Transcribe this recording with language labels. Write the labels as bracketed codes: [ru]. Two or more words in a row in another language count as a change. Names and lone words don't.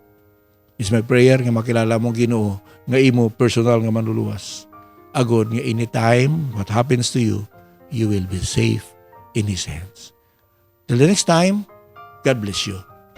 [en] It's my prayer [hil] nga makilala mong Ginoo nga imo personal nga manluluwas. Agod nga [en] anytime what happens to you, you will be safe in His hands. Till the next time, God bless you.